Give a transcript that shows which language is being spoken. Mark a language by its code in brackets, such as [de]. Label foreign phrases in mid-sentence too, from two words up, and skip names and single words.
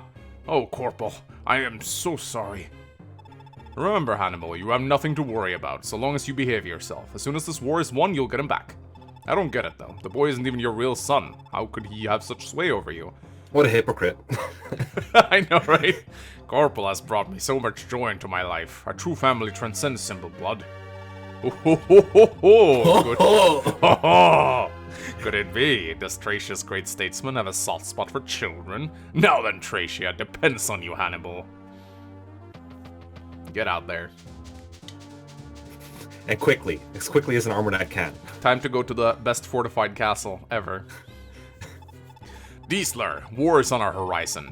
[en] Oh, Corporal, I am so sorry. Remember, Hannibal, you have nothing to worry about, so long as you behave yourself. As soon as this war is won, you'll get him back. I don't get it, though. The boy isn't even your real son. How could he have such sway over you? What a hypocrite. I know, right? Corporal has brought me so much joy into my life. Our true family transcends simple blood. Oh, ho, ho, ho, ho. Good. Ho, ho. Could it be? Does Thracia's great statesman have a soft spot for children? Now then, Thracia, depends on you, Hannibal. Get out there. And quickly. As quickly as an armored knight can. Time to go to the best fortified castle ever. Diesler, war is on our horizon.